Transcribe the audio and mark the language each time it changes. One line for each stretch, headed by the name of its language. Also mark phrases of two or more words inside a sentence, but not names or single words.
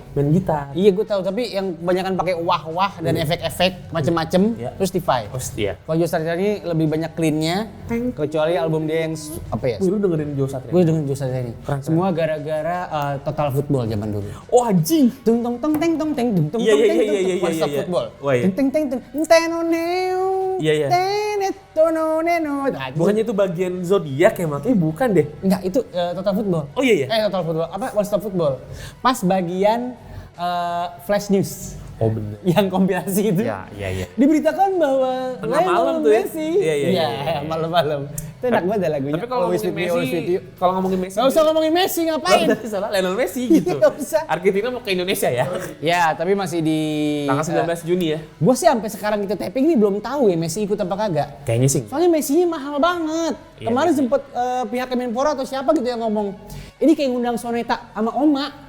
Indonesian: Main gitar. Iya gue tahu, tapi yang kebanyakan pakai wah-wah dan efek-efek macem-macem, Iya. terus Defy. Oh iya. Kalau Joe Satriani lebih banyak clean-nya, kecuali album dia yang apa ya? Lu dengerin Joe Satria? Gue dengan Joe Satriani. Semua gara-gara Total Football zaman dulu. Oh anjing. Tung tong tong teng tong teng tung tong Iya, tong iya, teng iya, tung iya, tong. One iya, Stop iya. Football. Wah, iya. Teng teng teng teng teno neo. Iya, iya. Tenet tono neno. Nah, Bukannya itu bagian zodiak ya makanya bukan deh. enggak, itu Total Football. Oh iya, iya. Total Football. Apa One Stop Football. Pas bagian Flash News Oh bener. yang kompilasi itu. Iya. Diberitakan bahwa Tengah malam tuh ya? Messi. Iya. Malam-malam. Itu enak banget ya lagunya. Tapi kalau
English: Always
Indonesian: ngomongin
English: with me, always with
Indonesian: Messi,
English: you.
Indonesian: kalau ngomongin Messi, Nggak usah ngomongin Messi, ngapain? salah Lionel Messi gitu. Nggak usah. Argentina mau ke Indonesia ya? Ya, tapi masih di Tanggal 19 Juni ya? Gue sih sampai sekarang kita tapping ini belum tahu ya Messi ikut apa kagak. Kayaknya sih. Soalnya Messi-nya mahal banget. Iya, Kemarin Messi. sempet pihak Kemenpora atau siapa gitu yang ngomong, ini kayak ngundang Soneta sama Oma.